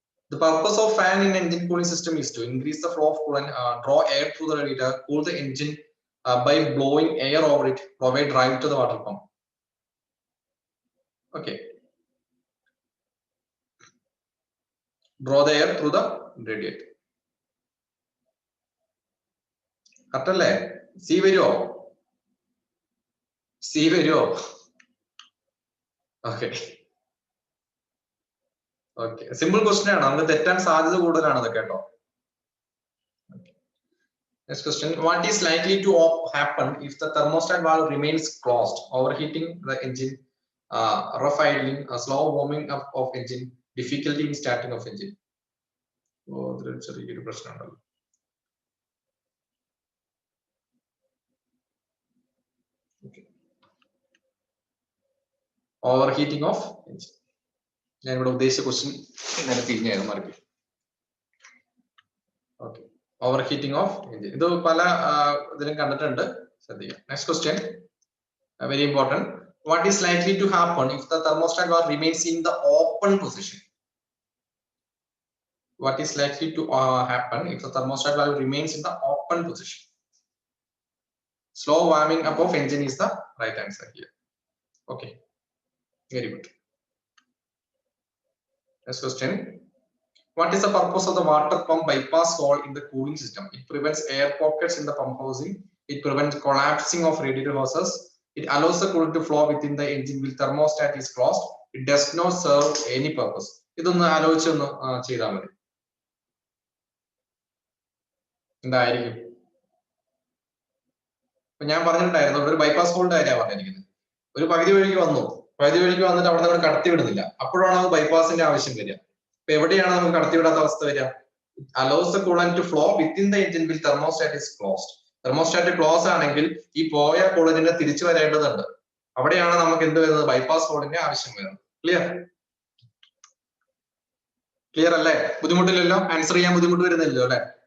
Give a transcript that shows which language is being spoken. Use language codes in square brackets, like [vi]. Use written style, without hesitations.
[en] The purpose of fan in engine cooling system is to increase the flow of coolant, draw air through the radiator, cool the engine by blowing air over it, provide drive to the water pump. Okay. Draw the air through the radiator. Correct [ml] അല്ലേ? C വരുമോ? C വരുമോ? Okay okay. Simple question ആണ്, നമുക്ക് തെറ്റാൻ സാധ്യത കൂടുതലാണ് അത് കേട്ടോ. [en] Next question. What is likely to happen if the thermostat valve remains closed? Overheating the engine, rough idling, slow warming up of engine, difficulty in starting of engine. [ml] അതൊരു ചെറിയൊരു പ്രശ്നമുണ്ടല്ലോ. [en] Over heating of engine. [ml] ഞാൻ ഇവിടെ ഉദ്ദേശിച്ച question ഇന്നലെ തിരിഞ്ഞായിരുന്നു mark. Okay, [en] over heating of engine [ml] ഇത് പല ഇതിലും കണ്ടിട്ടുണ്ട്, ശ്രദ്ധിക്കാം. [en] Next question, very important. What is likely to happen if the thermostat valve remains in the open position? What is likely to happen if the thermostat valve remains in the open position? Slow warming up of engine is the right answer here. Okay, very good. Next question. What is the purpose of the water pump bypass hole in the cooling system? It prevents air pockets in the pump housing. It prevents collapsing of radiator hoses. It allows the coolant to flow within the engine while thermostat is closed. It does not serve any purpose. [ml] ഇതൊന്ന് ആലോചിച്ചൊന്ന് ചെയ്താൽ മതി. എന്തായിരിക്കും? ഞാൻ പറഞ്ഞിട്ടുണ്ടായിരുന്നു ഒരു bypass ഹോളിന്റെ കാര്യമാണ് പറഞ്ഞിരിക്കുന്നത്. ഒരു പകുതി വഴിക്ക് വന്നിട്ട് അവിടെ നമ്മൾ കടത്തി വിടുന്നില്ല. അപ്പോഴാണ് നമുക്ക് ബൈപ്പാസിന്റെ ആവശ്യം വരിക. അപ്പൊ എവിടെയാണ് നമുക്ക് കടത്തിവിടാത്ത അവസ്ഥ വരിക? [en] allows the coolant to flow within the engine while thermostat is closed. [ml] Thermostat close ആണെങ്കിൽ ഈ പോയ കൂളന്റിനെ തിരിച്ചു വരേണ്ടതുണ്ട്. അവിടെയാണ് നമുക്ക് എന്ത് വരുന്നത്? ബൈപ്പാസ് ഹോളിന്റെ ആവശ്യം വരുന്നത്. ക്ലിയർ അല്ലേ? ബുദ്ധിമുട്ടില്ലല്ലോ? ആൻസർ ചെയ്യാൻ ബുദ്ധിമുട്ട് വരുന്നില്ലല്ലോ അല്ലെ?